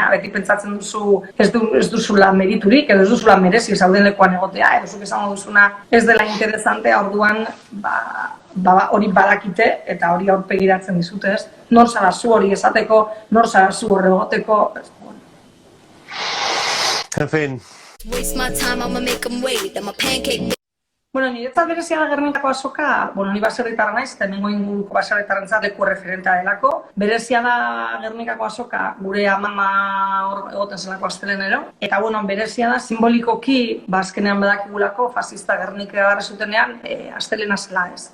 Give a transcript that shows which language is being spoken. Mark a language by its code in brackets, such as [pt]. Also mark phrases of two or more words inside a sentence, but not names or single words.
[eu] Beti pentsatzen duzu ez duzula meriturik, edo ez duzula merezi zauden lekuan egotea, edo zuk esango duzuna ez dela interesantea, orduan hori badakite eta hori aurpegiratzen dizute, ez? Nor zara zu hori esateko, nor zara zu hori egoteko. [es] En fin. [en] Waste my time, I'ma make 'em wait. I'm a pancake. [eu] Niretzat berezia da Gernikako azoka, ni baserritarra naiz, eta hemengo inguruko baserritarrentzat leku erreferentea delako. Berezia da Gernikako azoka gure amama hor egoten zelako astelenero. Eta berezia da simbolikoki, azkenean badakigulako, fascista Gernika garra zutenean, astelena zela ez.